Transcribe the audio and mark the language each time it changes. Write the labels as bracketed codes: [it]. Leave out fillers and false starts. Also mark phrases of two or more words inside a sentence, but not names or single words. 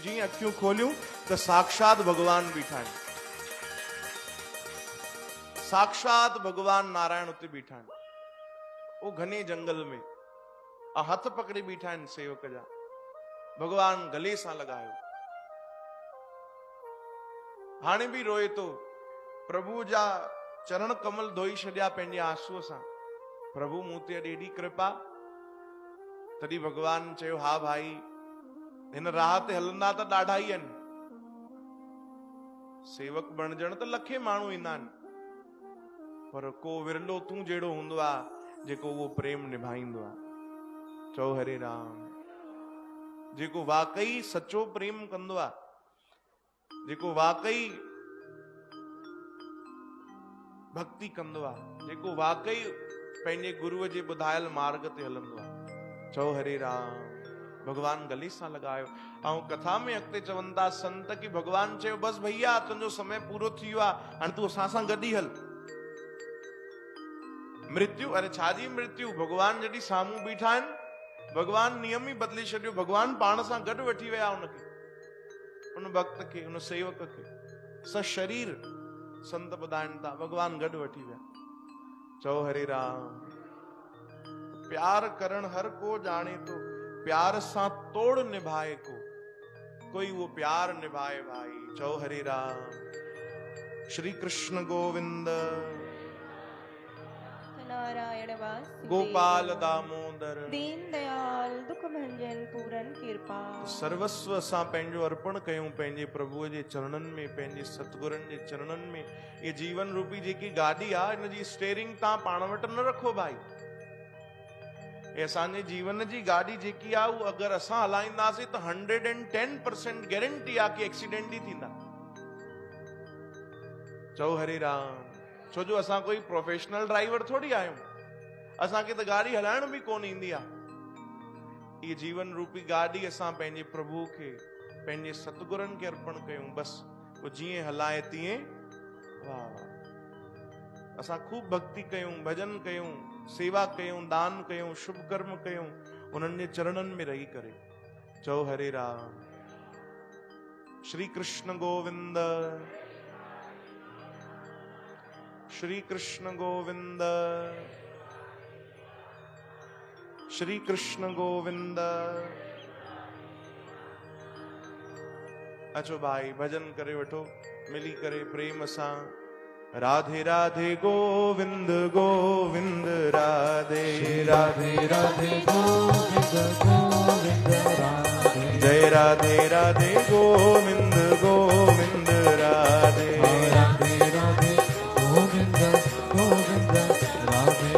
[sd] जीअं अखियूं खोलियूं त साक्षात भगवान बीठा आहिनि। साक्षात भगवान नारायण उते बीठा आहिनि, [hi] वो घने जंगल में [sd] आ हथ पकड़ी बीठा आहिनि सेवक जा। भगवान गले सां लगायो, हाणे भी रोए तो। प्रभु जा चरण कमल धोई छॾिया पंहिंजे आंसूअ सां। प्रभु मूं ते अॼु एॾी कृपा। तॾहिं भगवान चयो, हा भाई, हिन राह ते हलंदा त ॾाढा ई आहिनि, सेवक बणजण त लखे माण्हू ईंदा आहिनि, पर को विरलो तूं जहिड़ो हूंदो आहे जेको उहो प्रेम निभाईंदो आहे। चओ हरे राम। जेको वाकई सचो प्रेम कंदो आहे, जेको वाकई भक्ति कंदो आहे, जेको वाकई पंहिंजे गुरुअ जे ॿुधायल मार्ग ते हलंदो आहे। चओ हरे राम। भगवान गले सां लगायो। ऐं कथा में अॻिते चवनि था संत कि भगवान चयो, बस भैया तुंहिंजो समय पूरो थी वियो आहे, हाणे तूं असां सां गॾु ई हल। मृत्यु, अरे छाजी मृत्यु, भगवान जॾहिं साम्हूं बीठा आहिनि, भगवान नियम ई बदिले छॾियो। भगवान पाण सां गॾु वठी विया उनखे, उन भक्त खे, उन सेवक खे, स शरीर संत ॿुधाइनि था, भगवान गॾु वठी विया। चओ हरे राम। प्यार करण हर को जाने तो, प्यार सां तोड़ निभाए को, कोई वो प्यार निभाए भाई। चओ हरे राम। श्री कृष्ण गोविंद नारायण वासुदेव गोपाल दामोदर दीन दयाल दुख भंजन पूरन कृपा। सर्वस्व असां पंहिंजो अर्पण कयूं पंहिंजे प्रभुअ जे चरणनि में, पंहिंजे सतगुरनि जे चरणनि में। ये जीवन रूपी जेकी गाॾी आहे, इन जी स्टेरिंग तव्हां पाण वटि न रखो भाई। ये असांजे जीवन जी गाॾी जेकी आहे, उहा अगरि असां हलाईंदासीं त 110% गारंटी आहे कि एक्सीडेंट ई थींदा। चओ हरे राम। छो जो असां कोई [en] professional driver [sd] थोड़ी आहियूं, असांखे त गाॾी हलाइण बि कोन ईंदी आहे। ये जीवन रूपी गाॾी असां पंहिंजे प्रभु खे, पंहिंजे सतगुरनि खे अर्पण कयूं। बस वो जीअं हलाए तीअं वाह वाह। असां खूब भक्ति कयूं, भजन कयूं, सेवा कयूं, दान कयूं, शुभ कर्म कयूं, उन्हनि जे चरणनि में रही करे। चओ हरे राम। श्री कृष्ण गोविंद, श्री कृष्ण गोविंद, श्री कृष्ण गोविंद। अचो भाई भजन करे वठो मिली करे प्रेम सां। राधे राधे गोविंद गोविंद राधे राधे राधे गोविंद गोविंद राधे। जय राधे राधे गोविंद गोविंद राधे राधे राधे गोविंद गोविंद राधे।